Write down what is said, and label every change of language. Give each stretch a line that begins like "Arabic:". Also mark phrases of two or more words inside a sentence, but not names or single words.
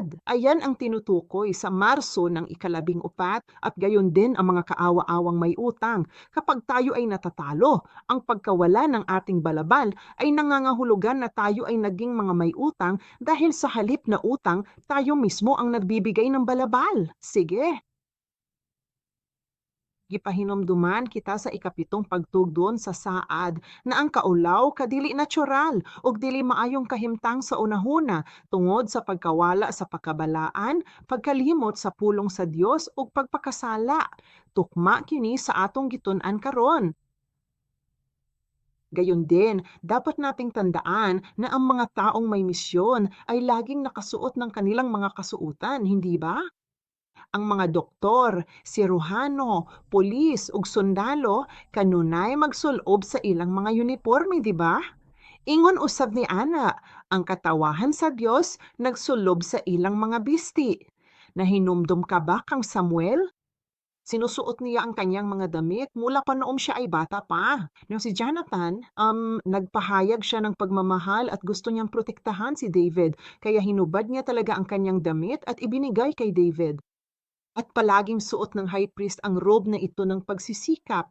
Filipino: Ayan ang tinutukoy sa Marso ng 14 at gayon din ang mga kaawa-awang may utang. Kapag tayo ay natatalo, ang pagkawala ng ating balabal ay nangangahulugan na tayo ay naging mga may utang dahil sa halip na utang, tayo mismo ang nagbibigay ng balabal. Sige.
Cebuano: Gipahinomduman kita sa 7 pagtugdon sa saad na ang kaulaw kadili natural ug dili maayong kahimtang sa unahuna tungod sa pagkawala sa pagkabalaan, pagkalimot sa pulong sa Dios ug pagpakasala. Tukma kini sa atong gitun-an karon.
Filipino: Gayon din, dapat nating tandaan na ang mga taong may misyon ay laging nakasuot ng kanilang mga kasuotan, hindi ba?
Cebuano: Ang mga doktor, siruhano, pulis ug sundalo kanunay magsulob sa ilang mga uniporme, di ba? Ingon usab ni ana, ang katawahan sa Dios nagsulob sa ilang mga bisti. Nahinumdum ka ba kang Samuel?
Filipino: Sinusuot niya ang kanyang mga damit mula pa noong siya ay bata pa. Nung si Jonathan, nagpahayag siya ng pagmamahal at gusto niyang protektahan si David. Kaya hinubad niya talaga ang kanyang damit at ibinigay kay David. At palaging suot ng
English: high priest
Filipino: ang robe na ito ng pagsisikap.